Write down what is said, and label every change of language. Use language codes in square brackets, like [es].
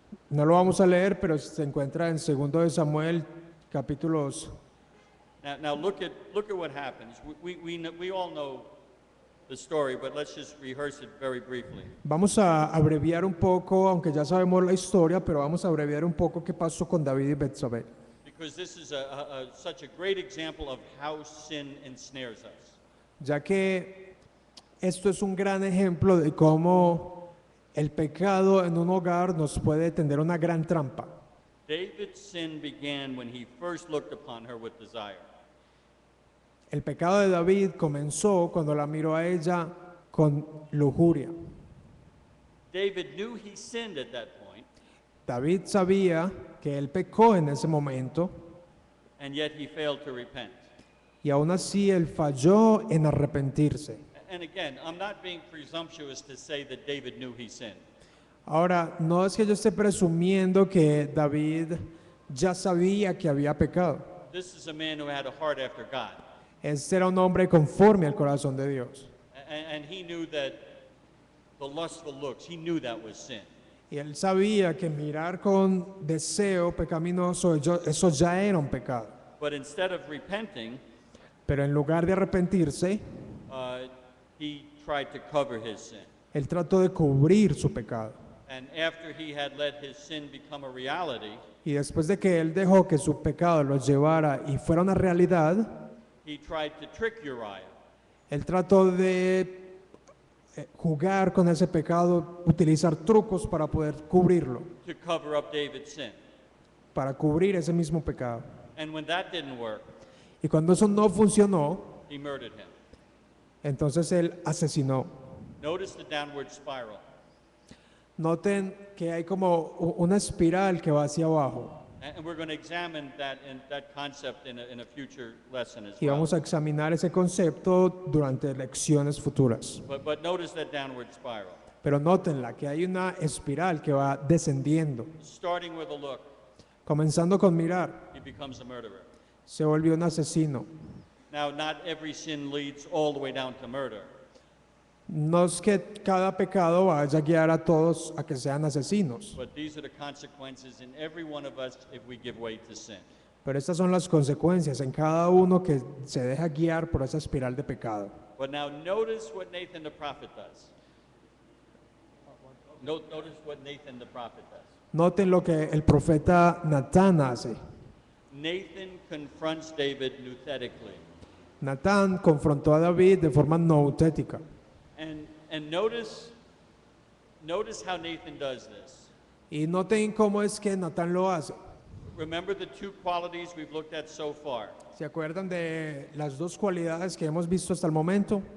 [es] No lo vamos a leer, pero se encuentra en 2 de Samuel capítulos. [en] Now look at what happens. We all know the story, but let's just rehearse it very briefly. [es] Vamos a abreviar un poco, aunque ya sabemos la historia, pero vamos a abreviar un poco qué pasó con David y Betsabé. [en] Because this is such a great example of how sin ensnares us. [es] Ya que esto es un gran ejemplo de cómo el pecado en un hogar nos puede tender una gran trampa. [en] David's sin began when he first looked upon her with desire. [es] El pecado de David comenzó cuando la miró a ella con lujuria. [en] David knew he sinned at that point, [es] David sabía que él pecó en ese momento [en] and yet he failed to repent. [es] y aún así él falló en arrepentirse. [en] And again, I'm not being presumptuous to say that David knew he sinned. [es] Ahora, no es que yo esté presumiendo que David ya sabía que había pecado. [en] This is a man who had a heart after God. [es] Este era un hombre conforme al corazón de Dios. [en] And he knew that the lustful looks, he knew that was sin. [es] Y él sabía que mirar con deseo pecaminoso, eso ya era un pecado. [en] But instead of repenting, [es] Pero en lugar de arrepentirse, [en] he tried to cover his sin. [es] él trató de cubrir su pecado. [en] And after he had let his sin become a reality, [es] Y después de que él dejó que su pecado lo llevara y fuera una realidad, [en] he tried to trick Uriah. [es] él trató de jugar con ese pecado, utilizar trucos para poder cubrirlo, [en] To cover up David's sin. [es] para cubrir ese mismo pecado. [en] And when that didn't work, [es] Y cuando eso no funcionó, [en] he murdered him. [es] entonces él asesinó. [en] Notice the downward spiral. [es] Noten que hay como una espiral que va hacia abajo. [en] And we're going to examine that concept in a future lesson as [es] Y [en] well. [es] vamos a examinar ese concepto durante lecciones futuras. [en] But notice that downward spiral. [es] Pero nótenla, que hay una espiral que va descendiendo. [en] Starting with a look, [es] Comenzando con mirar, [en] he becomes a murderer. [es] se volvió un asesino. [en] Now, not every sin leads all the way down to murder, [es] No es que cada pecado vaya a guiar a todos a que sean asesinos, [en] but these are the consequences in every one of us if we give way to sin. [es] pero estas son las consecuencias en cada uno que se deja guiar por esa espiral de pecado. [en] But now notice what Nathan the prophet does. Notice what Nathan the prophet does. [es] Noten lo que el profeta Natán hace. [en] Nathan confronts David nouthetically. [es] Natán confrontó a David de forma noutética. [en] And notice how Nathan does this. [es] Y noten cómo es que Natán lo hace. [en] Remember the two qualities we've looked at so far, [es] ¿Se acuerdan de las dos cualidades que hemos visto hasta el momento?